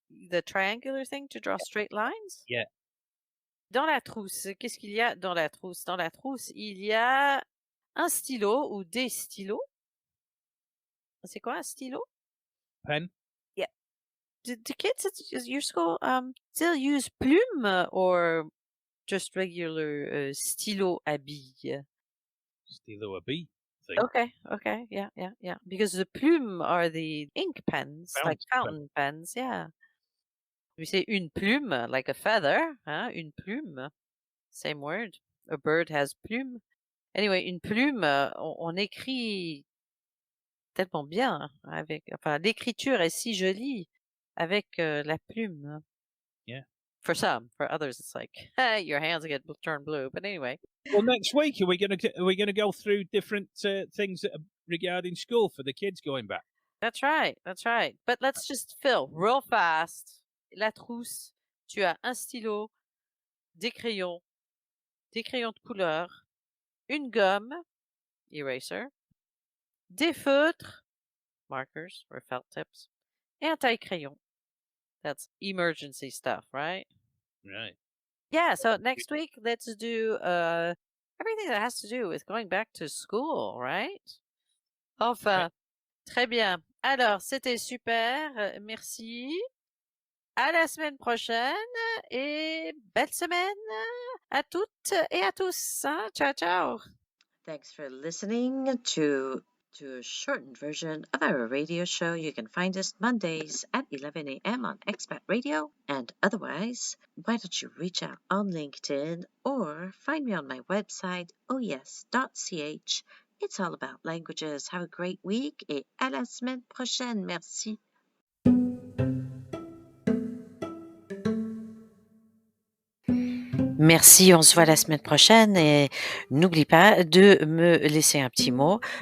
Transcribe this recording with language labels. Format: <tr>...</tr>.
<en>The triangular thing to draw straight lines? Yeah.</en> <fr>Dans la trousse, qu'est-ce qu'il y a dans la trousse? Dans la trousse, il y a un stylo ou des stylos. C'est quoi un stylo?</fr> <en>Pen. Yeah. Do kids at your school still use plume or just regular</en> <fr>stylo à billes? Stylo à billes.</fr> <en>Okay. Yeah. Because the plume are the ink pens, like fountain pens. Yeah. We say</en> <fr>une plume,</fr> <en>like a feather, huh? Une plume. Same word. A bird has plume. Anyway,</en> <fr>une plume, on écrit tellement bien avec. Enfin, l'écriture est si jolie avec la plume.</fr> <en>Yeah. For some, for others, it's like your hands get turn blue. But anyway, Well, next week are we going to go through different things that are regarding school for the kids going back? that's right, that's right. But let's just fill real fast.</en> <fr>La trousse. Tu as un stylo, des crayons de couleur, une gomme,</fr> <en>eraser,</en> <fr>des feutres,</fr> <en>markers or felt tips,</en> <fr>et un taille-crayon.</fr> <en>That's emergency stuff, right? Right. Yeah, so next week, let's do everything that has to do with going back to school, right?</en> <fr>Enfin, très bien. Alors, c'était super. Merci. À la semaine prochaine et belle semaine à toutes et à tous. Hein? Ciao, ciao.</fr> <en>Thanks for listening to a shortened version of our radio show. You can find us Mondays at 11 a.m. on Expat Radio. And otherwise, why don't you reach out on LinkedIn or find me on my website, ohyes.ch. It's all about languages. Have a great week</en> <fr>et à la semaine prochaine. Merci. Merci, on se voit la semaine prochaine et n'oublie pas de me laisser un petit mot.</fr>